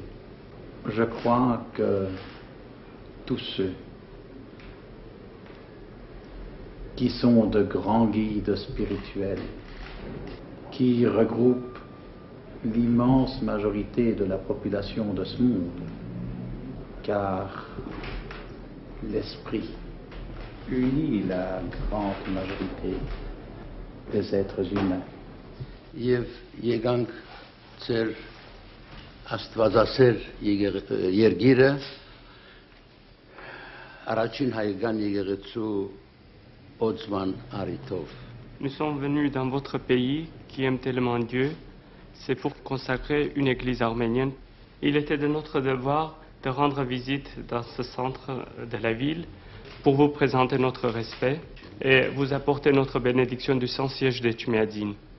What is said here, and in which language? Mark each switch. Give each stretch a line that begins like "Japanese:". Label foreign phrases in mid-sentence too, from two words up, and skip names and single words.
French: Je crois que tous ceux qui sont de grands guides spirituels, qui regroupent l'immense majorité de la population de ce monde, car l'esprit unit la grande majorité des êtres humains.
Armenian: Աստվածասեր երգիրը առաջին հայկական եկեղեցու օծման առիթով.
French: Nous sommes venus dans votre pays qui aime tellement Dieu, c'est pour consacrer une église arménienne. Il était de notre devoir de rendre visite dans ce centre de la ville pour vous présenter notre respect et vous apporter notre bénédiction du Saint-Siège de Tchoumiadzine.